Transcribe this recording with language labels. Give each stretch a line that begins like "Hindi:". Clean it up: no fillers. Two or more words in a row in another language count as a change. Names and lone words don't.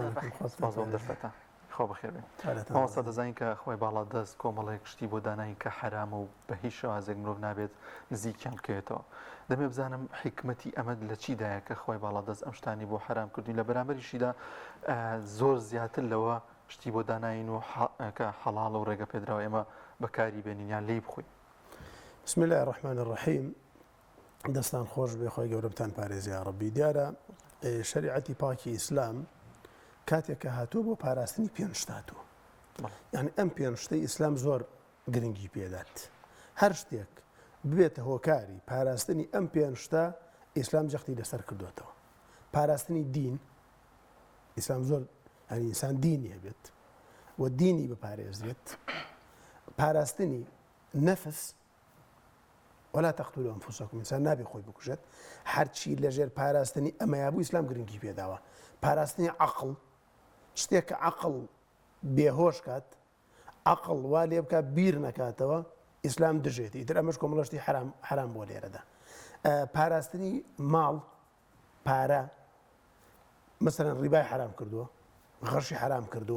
Central Kurdish: بۆم دەستێتە خۆ بەخێر بێن. مامۆستا دەزانین کە خۆی باڵادەست کۆمەڵێک شتی بۆ دانایی کە حرامە و بە هیچ شێوازێک مرۆڤ نابێت نزیکیان بکەوێتەوە. دەمێ بزانم حکمەتی ئەمەد لە چیدایە کە خۆی باڵادەست ئەم شتانی بۆ حرام کردوین لە بەرامبەریشیدا زۆر زیاتر لەوە شتی بۆ داناین و کە حەڵاڵ و ڕێگە پێدراوە ئێمە بەکاری بێنین یان لێی بخۆین.
Arabic: بسم الله الرحمن الرحیم.
Central Kurdish: دەستان خۆش بێ خۆی گەورەتان پارێزی یا ڕەبی. دیارە شریعەتی پاکی ئیسلام کاتێک کە هاتووە بۆ پاراستنی پێنج شت هاتووە. یعنی ئەم پێنج شتەی ئیسلام زۆر گرنگی پێدات. هەر شتێک ببێتە هۆکاری پاراستنی ئەم پێنج شتە ئیسلام جەختی لەسەر کردوێتەوە. پاراستنی دین ئیسلام زۆر ئینسان دینی هەبێت و دینی بپارێزرێت. پاراستنی نەفس
Arabic: ولا تقتلوا أنفسكم
Central Kurdish: ئینسان نابێ خۆی بکوژێت. هەرچی لەژێر پاراستنی ئەمەیە بوو ئیسلام گرنگی پێداوە. پاراستنی عەقڵ شتێک کە عەقڵ بێهۆش کات عەقڵ وا لێ بکات بیر نەکاتەوە ئیسلام دژێتی. ئیتر ئەمەش کۆمەڵەشتی حرام بۆ لێرەدا. پاراستنی ماڵ پارە مەسەلەن ڕیبای حرام کردووە غەشی حرام کردووە.